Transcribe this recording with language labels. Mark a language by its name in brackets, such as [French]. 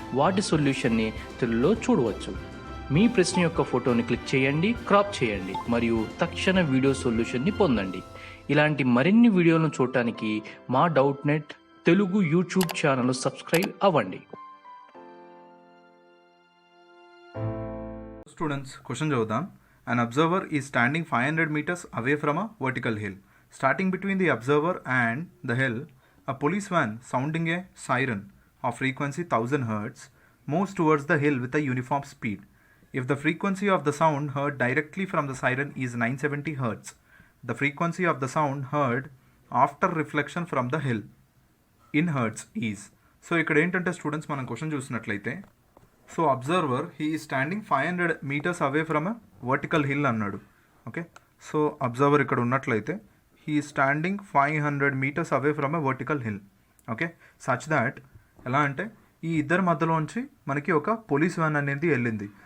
[Telugu] వాటి సొల్యూషన్ని తెలుగులో చూడవచ్చు. మీ ప్రశ్న యొక్క ఫోటోని క్లిక్ చేయండి, క్రాప్ చేయండి మరియు తక్షణ వీడియో సొల్యూషన్ని పొందండి. ఇలాంటి మరిన్ని వీడియోలను చూడటానికి మా Doubtnut Telugu YouTube channel subscribe అవ్వండి. [English] Students, question చదువుదాం. An observer is standing 500 meters away from a vertical hill. Starting between the observer and the hill, a police van sounding a siren of frequency 1000 Hz moves towards the hill with a uniform speed. If the frequency of the sound heard directly from the siren is 970 Hz, the frequency of the sound heard after reflection from the hill in Hertz is. [Telugu] So ఇక్కడ ఏంటంటే students మనం question చూసినట్లయితే so [English] observer he is standing 500 meters away from a vertical hill [Telugu] అన్నాడు. Okay, so observer ఇక్కడ ఉన్నట్లయితే [English] He standing 500 meters away from a vertical hill. [Telugu] Okay, such that ఎలా అంటే ఈ ఇద్దరి మధ్యలోంచి మనకి ఒక పోలీస్ వ్యాన్ అనేది వెళ్ళింది.